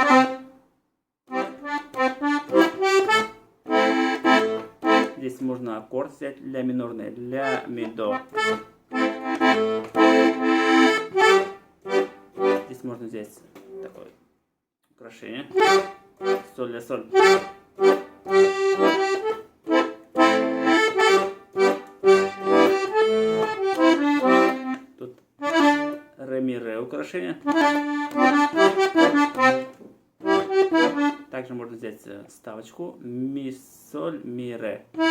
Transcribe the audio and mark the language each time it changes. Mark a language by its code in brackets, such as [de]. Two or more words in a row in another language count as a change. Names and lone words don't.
[ru] Здесь можно аккорд взять, ля минорный, ля, ми, до. Здесь можно взять такое украшение. Соль, ля, соль. Тут ре, ми, ре украшение. Также можно взять ставочку ми, соль, ми, ре.